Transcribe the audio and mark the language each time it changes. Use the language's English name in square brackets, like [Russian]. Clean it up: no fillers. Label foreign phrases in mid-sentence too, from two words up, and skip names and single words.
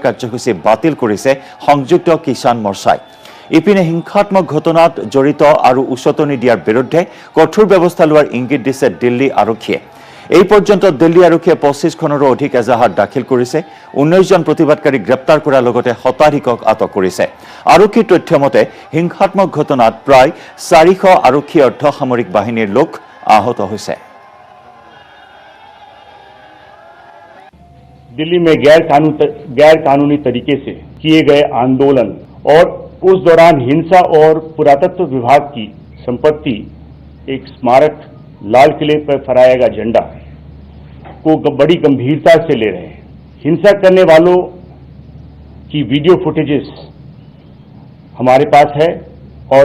[Assamese] কাৰ্যসূচী বাতিল কৰিছে সংযুক্ত কিষাণ মৰ্চাই ইপিনে হিংসাত্মক ঘটনাত জড়িত আৰু উচতনি দিয়াৰ বিৰুদ্ধে কঠোৰ ব্যৱস্থা লোৱাৰ ইংগিত দিছে দিল্লী আৰক্ষীয়ে এই পৰ্যন্ত দিল্লী আৰক্ষীয়ে 25খনৰো অধিক এজাহাৰ দাখিল কৰিছে 19 জন প্ৰতিবাদকাৰী গ্ৰেপ্তাৰ কৰাৰ লগতে শতাধিকক আটক কৰিছে আৰক্ষীৰ তথ্যমতে হিংসাত্মক ঘটনাত প্ৰায় 400 আৰক্ষী অৰ্ধসামৰিক বাহিনীৰ লোক আহত হৈছে [Hindi] दिल्ली में गैर कानूनी तरीके से किए गए आंदोलन और उस दौरान हिंसा और पुरातत्व विभाग की संपत्ति एक स्मारक लाल किले पर फहराया गया झंडा को बड़ी गंभीरता से ले रहे हैं हिंसा करने वालों की [English] video footages [Hindi] हमारे पास है और